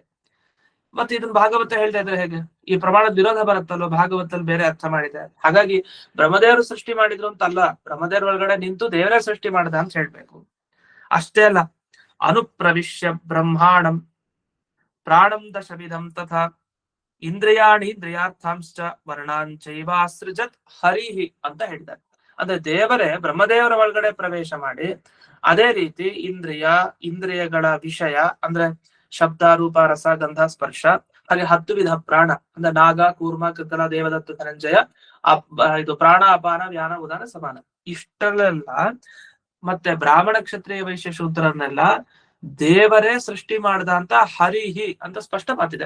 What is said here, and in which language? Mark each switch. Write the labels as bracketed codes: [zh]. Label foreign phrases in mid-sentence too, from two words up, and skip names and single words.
[kn] ಮತ್ತೆ ಇದನ್ನ ಭಾಗವತ ಹೇಳ್ತಾ ಇದ್ರೆ ಹೇಗೆ? ಈ ಪ್ರಮಾಣದ ವಿರೋಧ ಬರುತ್ತಲ್ಲೋ, ಭಾಗವತಲ್ಲಿ ಬೇರೆ ಅರ್ಥ ಮಾಡಿದೆ. ಹಾಗಾಗಿ ಬ್ರಹ್ಮದೇವರು ಸೃಷ್ಟಿ ಮಾಡಿದ್ರು ಅಂತ ಅಲ್ಲ, ಬ್ರಹ್ಮದೇವರ ಒಳಗಡೆ ನಿಂತು ದೇವರೇ ಸೃಷ್ಟಿ ಮಾಡ್ದ ಅಂತ ಹೇಳ್ಬೇಕು. ಅಷ್ಟೇ ಅಲ್ಲ, [sa] ಅನುಪ್ರವಿಶ್ಯ ಬ್ರಹ್ಮಾಂಡಂ ಪ್ರಾಣಂ ದಶವಿಧಂ ತಥಾ ಇಂದ್ರಿಯಾಣಿ ಇಂದ್ರಿಯಾರ್ಥಾಂಶ್ಚ ವರ್ಣಾಂಚೈವಾಸೃಜತ್ ಹರಿಹಿ [kn] ಅಂತ ಹೇಳಿದ್ದಾರೆ. ಅಂದ್ರೆ ದೇವರೇ ಬ್ರಹ್ಮದೇವರ ಒಳಗಡೆ ಪ್ರವೇಶ ಮಾಡಿ ಅದೇ ರೀತಿ ಇಂದ್ರಿಯಗಳ ವಿಷಯ ಅಂದ್ರೆ ಶಬ್ದ, ರೂಪ, ರಸ, ಗಂಧ, ಸ್ಪರ್ಶ, ಹಾಗೆ 10 ವಿಧ ಪ್ರಾಣ ಅಂದ್ರೆ ನಾಗ, ಕೂರ್ಮ, ಕೃತಲ, ದೇವದತ್ತ, ಧನಂಜಯ, ಇದು ಪ್ರಾಣ, ಅಪಾನ, ವ್ಯಾನ, ಉದಾನ, ಸಮಾನ, ಇಷ್ಟೆಲ್ಲ ಮತ್ತೆ ಬ್ರಾಹ್ಮಣ, ಕ್ಷತ್ರಿಯ, ವೈಶ್ಯ, ಶೂದ್ರನ್ನೆಲ್ಲ ದೇವರೇ ಸೃಷ್ಟಿ ಮಾಡ್ದ ಅಂತ ಹರಿಹಿ ಅಂತ ಸ್ಪಷ್ಟ ಮಾತಿದೆ.